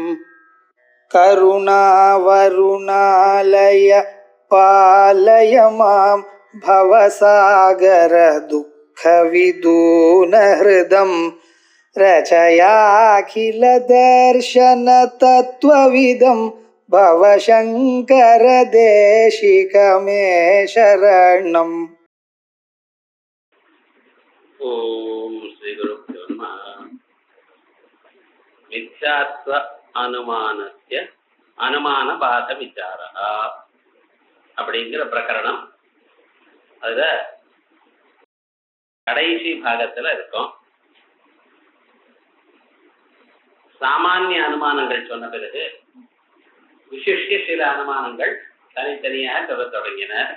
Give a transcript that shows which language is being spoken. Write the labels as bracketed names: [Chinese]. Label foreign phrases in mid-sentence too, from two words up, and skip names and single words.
[Sanskrit] करुणावरुणालय पालय मां भवसागर दुःखविदूनहृदं रचयाखिलदर्शनतत्त्वविदं भवशङ्कर देशिकमे शरणम्. ॐ श्री गुरुभ्यो नमः. मिथ्यात्व अनुमानस्य अनुमान बाध विचारः [Tamil] அப்படிங்கிற பிரகரணம். அதுல கடைசி பாகத்துல இருக்கும். சாமானிய அனுமானங்கள் சொன்ன பிறகு விசிஷ்ய சில அனுமானங்கள் தனித்தனியாக சொல்ல தொடங்கினர்.